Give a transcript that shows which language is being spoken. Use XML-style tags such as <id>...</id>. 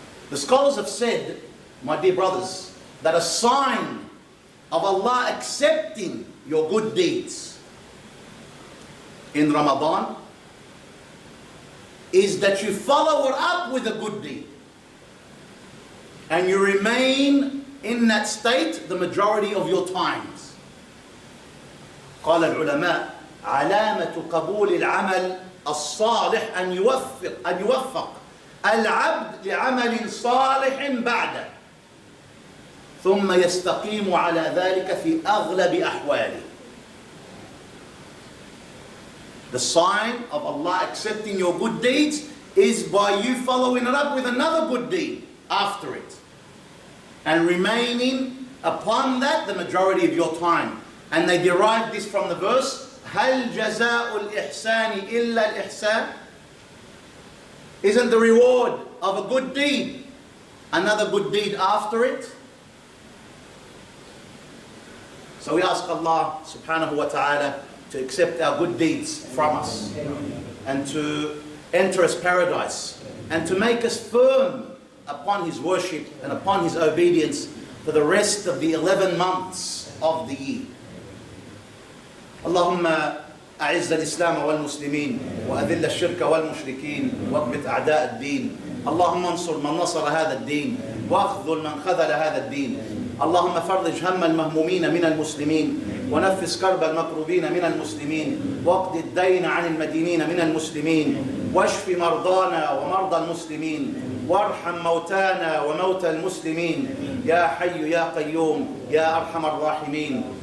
<en>The scholars have said, my dear brothers, that a sign of Allah accepting your good deeds in Ramadan is that you follow it up with a good deed and you remain in that state the majority of your times.</en> <ar>قال العلماء علامة قبول العمل الصالح أن يوفق العبد لعمل صالح بعده ثم يستقيم على ذلك في أغلب أحواله.</ar> <en>The sign of Allah accepting your good deeds is by you following it up with another good deed after it and remaining upon that the majority of your time. And they derive this from the verse,</en> <ar>هل جزاء الإحسان إلا الإحسان?</ar> <en>Isn't the reward of a good deed another good deed after it? So we ask Allah subhanahu wa ta'ala to accept our good deeds from us and to enter us paradise and to make us firm upon His worship and upon His obedience for the rest of the 11 months of the year.</en> <ar>اللهم أعز الإسلام والمسلمين وأذل الشرك والمشركين واكبت أعداء الدين. اللهم انصر من نصر هذا الدين واخذل من خذل هذا الدين. اللهم فرج هم المهمومين من المسلمين ونفس كرب المكروبين من المسلمين واقض الدين عن المدينين من المسلمين واشف مرضانا ومرضى المسلمين وارحم موتانا وموتى المسلمين يا حي يا قيوم يا أرحم الراحمين.</ar>